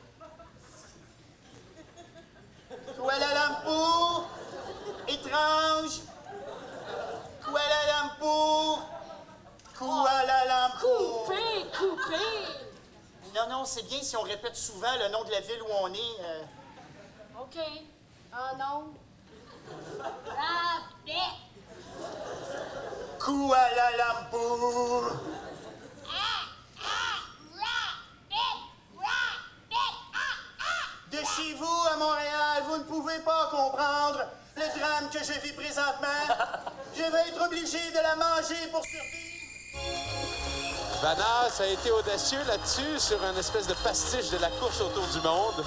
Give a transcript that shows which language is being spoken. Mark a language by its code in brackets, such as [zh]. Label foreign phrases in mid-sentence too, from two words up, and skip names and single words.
[fr] Kuala Lumpur, étrange. Kuala Lumpur, Kuala Lumpur. Coupé. Non, c'est bien si on répète souvent le nom de la ville où on est. OK. Ah non. Rabbit. Kuala Lumpur. De chez vous à Montréal, vous ne pouvez pas comprendre le drame que je vis présentement. Je vais être obligé de la manger pour survivre. Vanas a été audacieux là-dessus sur une espèce de pastiche de la course autour du monde.